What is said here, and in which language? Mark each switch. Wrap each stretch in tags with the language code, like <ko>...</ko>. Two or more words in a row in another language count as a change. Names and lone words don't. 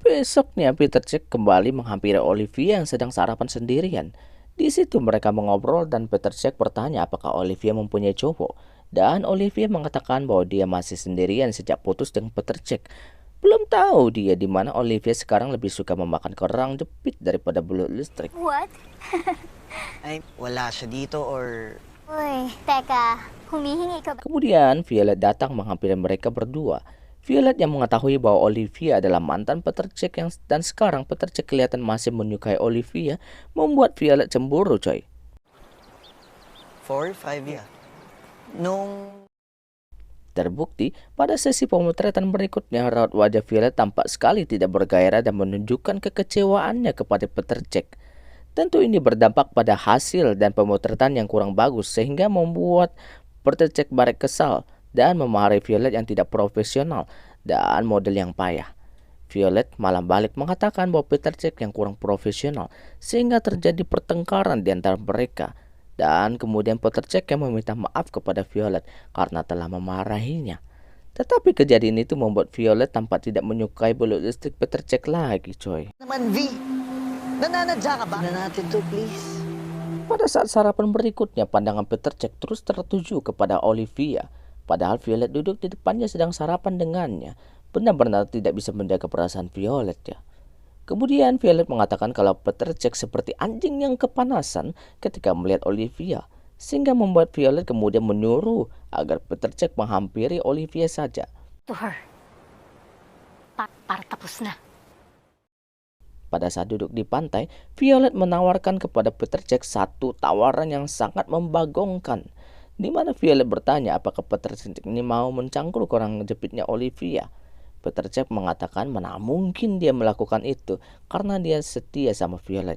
<id>Besoknya Peter Check kembali menghampiri Olivia yang sedang sarapan sendirian. Di situ mereka mengobrol dan Peter Check bertanya apakah Olivia mempunyai cowok. Dan Olivia mengatakan bahwa dia masih sendirian sejak putus dengan Peter Check. Belum tahu dia di mana Olivia sekarang lebih suka memakan kerang jepit daripada belut listrik.</id> <en>What?</en> <tl>Ay, wala siya dito or... Uy, teka. Humihingi ka ba?</tl> <id>Kemudian Violet datang menghampiri mereka berdua. Violet yang mengetahui bahwa Olivia adalah mantan Peter Check dan sekarang Peter Check kelihatan masih menyukai Olivia, membuat Violet cemburu, coy.</id> <en>4, 5 years.</en> <tl>Nung...</tl> <id>Terbukti, pada sesi pemotretan berikutnya, raut wajah Violet tampak sekali tidak bergairah dan menunjukkan kekecewaannya kepada Peter Check. Tentu ini berdampak pada hasil dan pemotretan yang kurang bagus sehingga membuat Peter Check balik kesal dan memarahi Violet yang tidak profesional dan model yang payah. Violet malah balik mengatakan bahwa Peter Check yang kurang profesional sehingga terjadi pertengkaran di antara mereka. Dan kemudian Peter Check yang meminta maaf kepada Violet karena telah memarahinya. Tetapi kejadian itu membuat Violet tampak tidak menyukai belut listrik Peter Check lagi, coy.</id> <tl>Naman, V. Nananadya ka ba? Na natin to, please.</tl> <id>Pada saat sarapan berikutnya, pandangan Peter Check terus tertuju kepada Olivia. Padahal Violet duduk di depannya sedang sarapan dengannya. Benar-benar tidak bisa menjaga perasaan Violet ya. Kemudian Violet mengatakan kalau Peter Check seperti anjing yang kepanasan ketika melihat Olivia. Sehingga membuat Violet kemudian menyuruh agar Peter Check menghampiri Olivia saja.</id> <en>To her.</en> <tl>Para tapos na.</tl> <id>Pada saat duduk di pantai, Violet menawarkan kepada Peter Check satu tawaran yang sangat membagongkan. Di mana Violet bertanya apakah Peter Check ini mau mencangkul kerang jepitnya Olivia. Peter Check mengatakan mana mungkin dia melakukan itu karena dia setia sama Violet.</id>